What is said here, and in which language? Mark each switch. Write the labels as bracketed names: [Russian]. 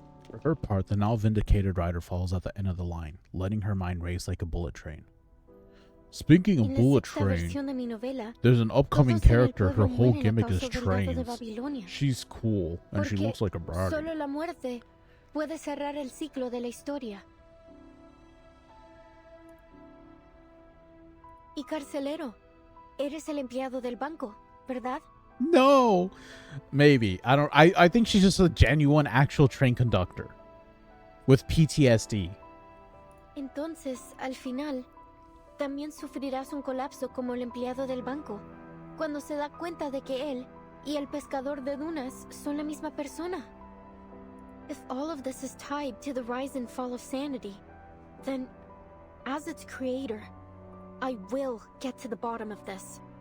[English] For her part, the now vindicated rider falls at the end of the line, letting her mind race like a bullet train. Speaking of bullet train, there's an upcoming character, her whole gimmick is trains. She's cool, and she looks like a bride. [Spanish] Solo la muerte puede cerrar el ciclo de la historia. Y carcelero, eres el empleado del banco, ¿verdad? [English] No, maybe. I think she's just a genuine actual train conductor with PTSD. [Spanish] Entonces, al final, también sufrirás un colapso como el empleado del banco, cuando se da cuenta de que él y el pescador de dunas son la misma persona. [English] If all of this is tied to the rise and fall of sanity, then, as its creator, I will get to the bottom of this.